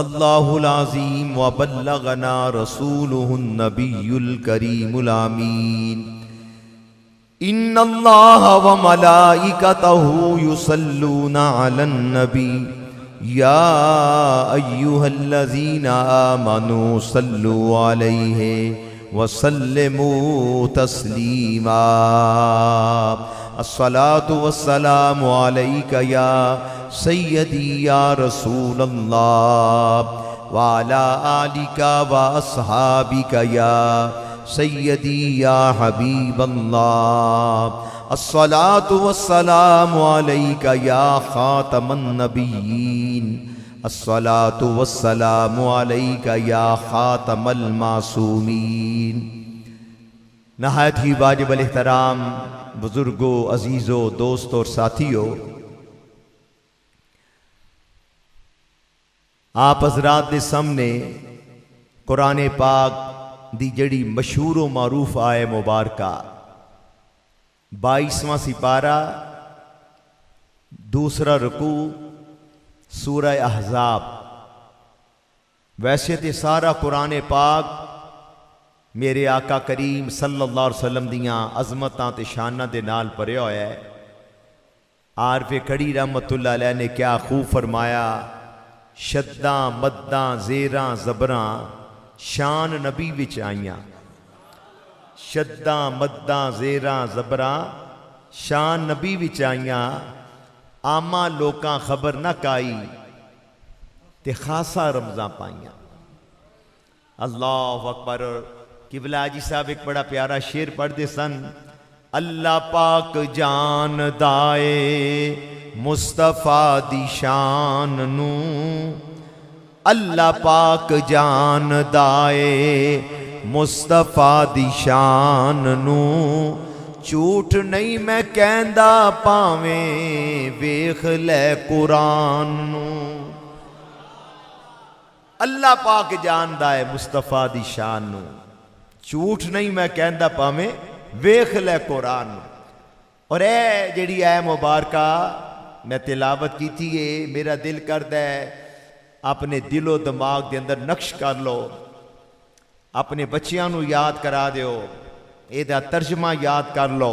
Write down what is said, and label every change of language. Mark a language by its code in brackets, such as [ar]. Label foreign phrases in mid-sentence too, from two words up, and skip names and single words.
[ar] الله العظيم وبلغنا رسوله النبي الكريم الأمين إن الله وملائكته يصلون على النبي یا ایہا الذین آمنوا صلوا علیہ وسلموا تسلیما الصلاة والسلام علیک یا سیدی یا رسول اللہ وعلی آلک واصحابک یا سیدی یا حبیب اللہ الصلاة والسلام علیک یا خاتم النبیین الصلاة والسلام علیک یا خاتم المعصومین۔ [ur] نہایت ہی واجب الاحترام بزرگوں، عزیزوں، دوستوں اور ساتھیوں، [pa] آپ حضرات دے سامنے قرآن پاک دی جڑی مشہور و معروف آئے مبارکہ 22واں سپارہ دوسرا رکوع سورہ احزاب۔ ویسے تے سارا قرآن پاک میرے آقا کریم [ar] صلی اللہ علیہ وسلم [pa] دیاں عظمتاں تے شاناں دے نال بھریا ہویا ہے۔ [ur] عارف کھڑی [ar] رحمت اللہ علیہ [ur] نے کیا خوب فرمایا، [pa] شداں مداں زیراں زبراں شان نبی وچ آئیاں، شداں مداں زیراں زبراں شان نبی وچ آئیاں، آما لوکاں خبر نہ کائی تے خاصا رمضاں پائیاں۔ اللہ اکبر۔ قبلہ حاجی صاحب ایک بڑا پیارا شعر پڑھ دے سن، اللہ پاک جان دائے مصطفیٰ دی شان نو، اللہ پاک جان دائے مصطفیٰ دی شان نو، جھوٹ نہیں میں کہندا پاویں ویکھ لے قرآن نو۔ اللہ پاک جاندا ہے مصطفیٰ دی شان نو، جھوٹ نہیں میں کہندا پاویں ویکھ لے قرآن نو۔ اور اے جڑی اے مبارکہ میں تلاوت کیتی ہے، میرا دل کردا ہے اپنے دل و دماغ دے اندر نقش کر لو، اپنے بچیاں نو یاد کرا دیو، اے دا ترجمہ یاد کر لو۔